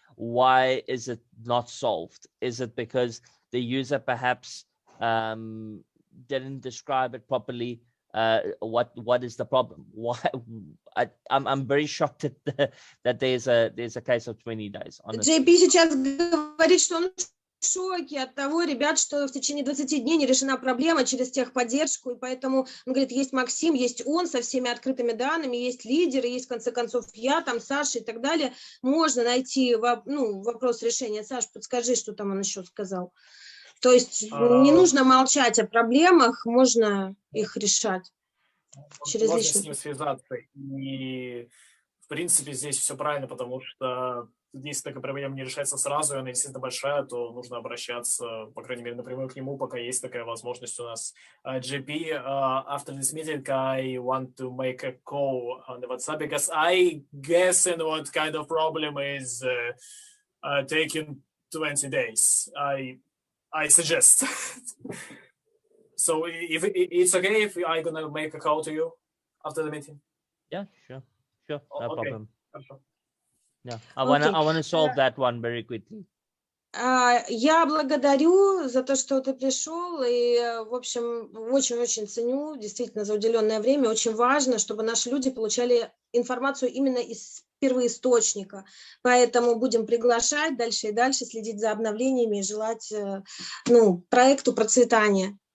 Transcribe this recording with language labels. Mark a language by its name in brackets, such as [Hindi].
[English] Why is it not solved? Is it because the user perhaps didn't describe it properly? What is the problem? Why? I'm very shocked that there's a case of 20 days. Honestly. [Russian] JP сейчас говорит, что он в шоке от того, ребят, что в течение 20 дней не решена проблема через техподдержку, и поэтому он говорит, есть Максим, есть он со всеми открытыми данными, есть лидеры, есть в конце концов я, там Саша и так далее. Можно найти вопрос решения. Саш, подскажи, что там он еще сказал. То есть не нужно молчать о проблемах, можно их решать через можно личность. с ним связаться. И в принципе здесь все правильно, потому что если такая проблема не решается сразу, и она действительно большая, то нужно обращаться, по крайней мере, напрямую к нему, пока есть такая возможность у нас. [English] JP, after this meeting, I want to make a call on the WhatsApp, because I guess what kind of problem is taking 20 days. I suggest. So if it's okay if I'm gonna make a call to you after the meeting? Yeah, sure, no problem. [Russian] Хорошо. [English] Yeah, I wanna solve that one very quickly. [Russian] Я благодарю за то, что ты пришел, и, в общем, очень-очень ценю, действительно, за уделенное время. Очень важно, чтобы наши люди получали информацию именно из первоисточника. Поэтому будем приглашать дальше и дальше, следить за обновлениями и желать проекту процветания.